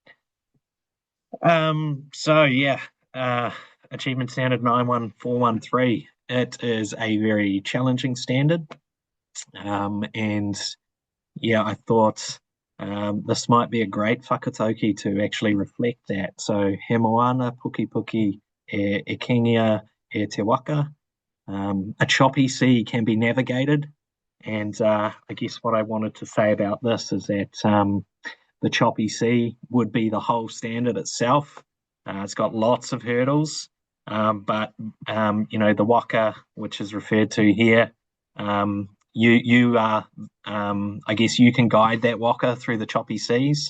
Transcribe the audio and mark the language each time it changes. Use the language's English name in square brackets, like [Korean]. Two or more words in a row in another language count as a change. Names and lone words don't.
[English] So yeah, Achievement Standard 91413. It is a very challenging standard, and yeah, I thought this might be a great whakatauki to actually reflect that. So, [Māori] he moana puki puki e kingia e te waka. [English] A choppy sea can be navigated. And I guess what I wanted to say about this is that the choppy sea would be the whole standard itself. It's got lots of hurdles, but the waka, which is referred to here, you are, I guess you can guide that waka through the choppy seas.